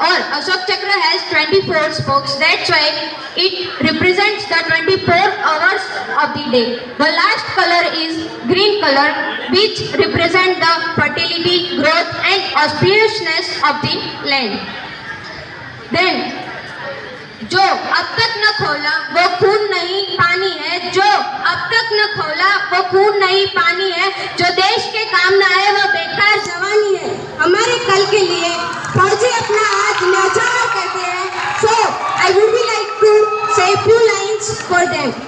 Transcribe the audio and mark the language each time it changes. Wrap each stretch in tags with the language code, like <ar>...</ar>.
<en>Or Ashok Chakra has 24 spokes. That's why it represents the 24 hours of the day. The last color is green color, which represents the fertility, growth and auspiciousness of the land.</en> <hi>Then जो अब तक न खोला वो खून नहीं पानी है, जो अब तक न खोला वो खून नहीं पानी है, जो देश के काम न आए वो बेकार जवानी है। हमारे कल के लिए फौजी अपना आज न्यौछावर करते हैं।</hi> <en>So I would like to say few lines for them.</en>